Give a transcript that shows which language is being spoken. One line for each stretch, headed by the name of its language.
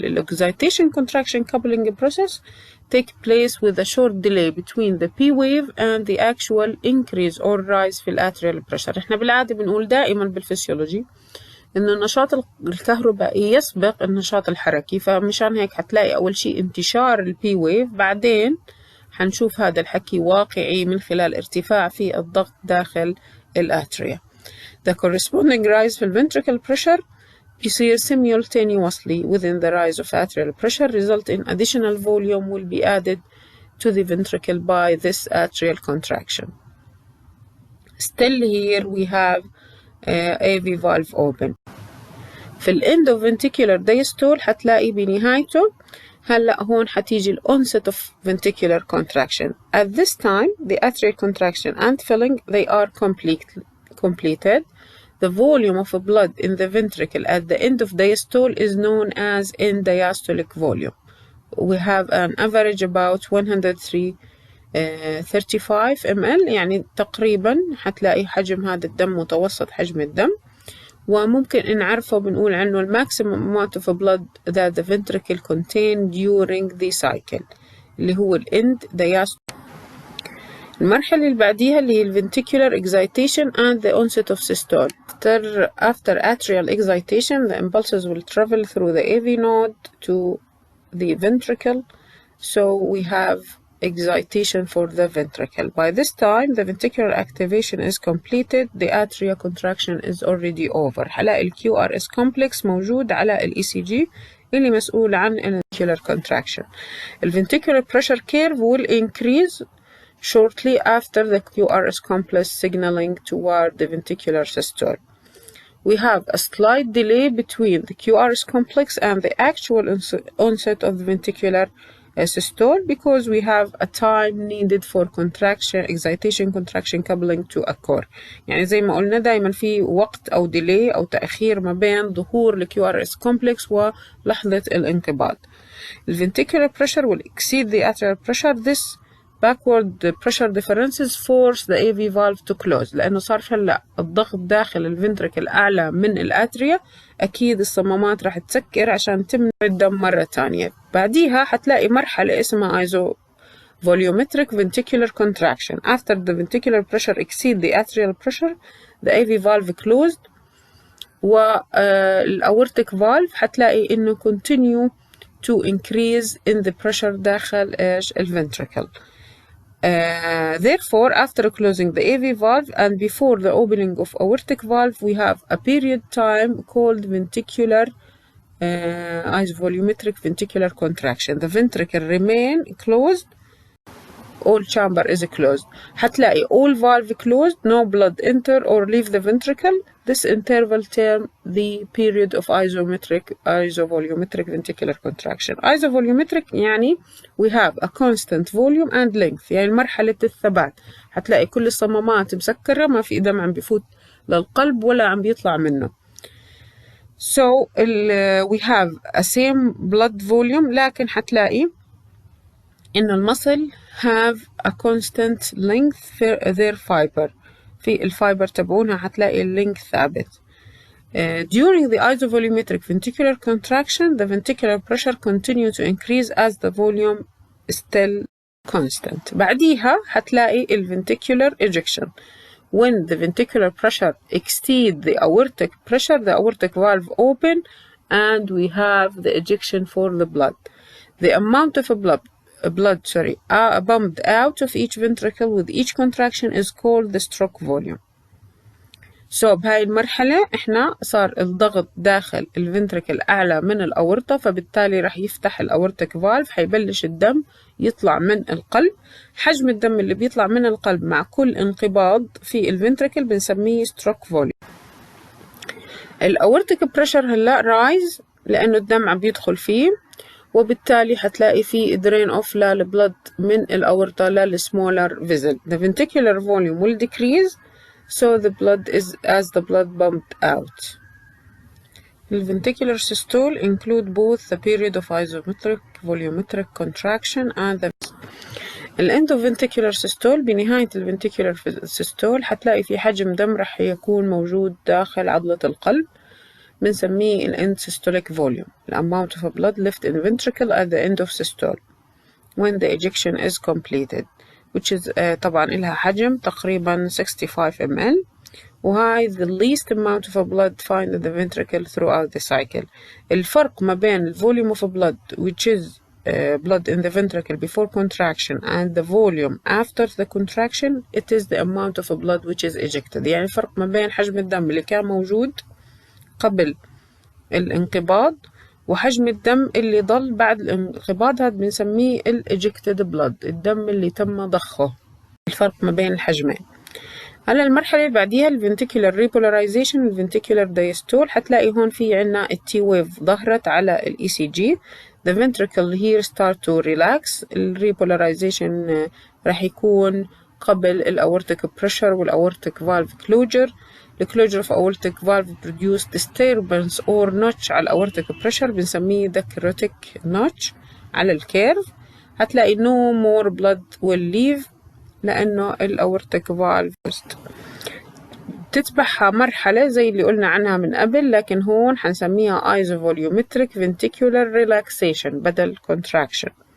English: The excitation contraction coupling process take place with a short delay between the P wave and the actual increase or rise
Arabic: في
English: atrial pressure.
Arabic: احنا بالعادة بنقول دائما بالفسيولوجي إنه النشاط الكهربائي يسبق النشاط الحركي، فمشان هيك هتلاقي أول شيء انتشار البي ويف، بعدين هنشوف هذا الحكي واقعي من خلال ارتفاع في الضغط داخل الاتريا.
English: The corresponding rise
Arabic: في
English: ventricle pressure
Arabic: يصير
English: simultaneously within the rise of atrial pressure, result in additional volume will be added to the ventricle by this atrial contraction. Still here we have AV valve open.
Arabic: في ال
English: end of ventricular diastole
Arabic: هتلاقي بنهايته هلأ هون هتيجي ال
English: onset of ventricular contraction. At this time the atrial contraction and filling they are completed. The volume of blood in the ventricle at the end of diastole is known as end diastolic volume. We have an average about 135 ml،
Arabic: يعني تقريبا هتلاقي حجم هذا الدم متوسط حجم الدم، وممكن نعرفه بنقول عنه
English: maximum amount of blood that the ventricle contain during the cycle
Arabic: اللي هو
English: end diastole.
Arabic: المرحلة اللي بعديها اللي هي
English: ventricular excitation and the onset of systole. After atrial excitation the impulses will travel through the AV node to the ventricle, so we have excitation for the ventricle. By this time the ventricular activation is completed, the atria contraction is already over.
Arabic: هلاقي ال QRS complex موجود على ال ECG اللي مسؤول عن ventricular contraction.
English: The ventricular pressure curve will increase shortly after the QRS complex signaling toward the ventricular systole. We have a slight delay between the QRS complex and the actual onset of the ventricular systole because we have a time needed for excitation contraction coupling to occur.
Arabic: يعني زي ما قلنا دايما في وقت أو delay أو تأخير ما بين ظهور ال QRS complex ولحظة الانقباض.
English: The ventricular pressure will exceed the atrial pressure. This backward pressure differences force the AV valve to close،
Arabic: لأنه صار هلا الضغط داخل الفنتركل أعلى من الأتريا، أكيد الصمامات راح تسكر عشان تمنع الدم مرة تانية. بعديها حتلاقي مرحلة اسمها isovolumetric ventricular contraction.
English: After the ventricular pressure exceed the atrial pressure the AV valve closed، والأورتيك valve
Arabic: حتلاقي إنه
English: continue to increase in the pressure
Arabic: داخل الفنتركل.
English: Therefore, after closing the AV valve and before the opening of aortic valve, we have a period time called ventricular isovolumetric ventricular contraction. The ventricle remain closed, all chamber is closed.
Arabic: هتلاقي
English: all valve closed, no blood enter or leave the ventricle. This interval term the period of isovolumetric ventricular contraction. Isovolumetric
Arabic: يعني
English: we have a constant volume and length،
Arabic: يعني مرحلة الثبات. هتلاقي كل الصمامات مسكرة، ما في دم عم بيفوت للقلب ولا عم بيطلع منه.
English: So we have a same blood volume،
Arabic: لكن هتلاقي إنه المصل
English: have a constant length for their fiber.
Arabic: في الفايبر تبعونها هتلاقي اللينك ثابت.
English: During the isovolumetric ventricular contraction, the ventricular pressure continue to increase as the volume is still constant.
Arabic: بعديها هتلاقي ventricular ejection.
English: When the ventricular pressure exceed the aortic pressure, the aortic valve open and we have the ejection for the blood. The amount of blood pumped out of each ventricle with each contraction is called the stroke volume.
Arabic: So بهاي المرحلة احنا صار الضغط داخل الفنتركل أعلى من الأورطة، فبالتالي رح يفتح الأورتيك فالف، حيبلش الدم يطلع من القلب. حجم الدم اللي بيطلع من القلب مع كل انقباض في الفنتركل بنسميه ستروك فوليوم. الأورتيك بريشر هلا رايز لأنه الدم عم بيدخل فيه، وبالتالي هتلاقي في
English: drain off
Arabic: للبلد من الأورطة للسمولر vessel.
English: The ventricular volume will decrease so the blood is as the blood pumped out. The ventricular systole include both the period of isometric volumetric contraction and the endoventricular systole. بنهاية الventricular systole
Arabic: هتلاقي في حجم دم رح يكون موجود داخل عضلة القلب بنسميه
English: end systolic volume, the amount of blood left in ventricle at the end of systole when the ejection is completed, which is
Arabic: طبعا إلها حجم تقريبا
English: 65 ml,
Arabic: وهاي
English: the least amount of blood found in the ventricle throughout the cycle.
Arabic: الفرق ما بين
English: volume of blood which is blood in the ventricle before contraction and the volume after the contraction, it is the amount of blood which is ejected.
Arabic: يعني الفرق ما بين حجم الدم اللي كان موجود قبل الانقباض وحجم الدم اللي ضل بعد الانقباض، هذا بنسميه الejected blood، الدم اللي تم ضخه. الفرق ما بين الحجمين. على المرحلة اللي بعديها الفنتيكولار repolarization والفنتيكولار diastole. هتلاقي هون في عنا التي ويف ظهرت على الاي سي جي.
English: The ventricle here start to relax.
Arabic: الريبولاريزيشن راح يكون قبل الأورتيك pressure والأورتيك valve closure.
English: The closure of aortic valve produce disturbance or notch
Arabic: على الأورتيك
English: pressure
Arabic: بنسميه
English: the carotid notch
Arabic: على الكيرف. هتلاقي
English: no more blood will leave
Arabic: لأنه الأورتيك valve تتبعها مرحلة زي اللي قلنا عنها من قبل، لكن هون حنسميها isovolumetric ventricular relaxation بدل contraction.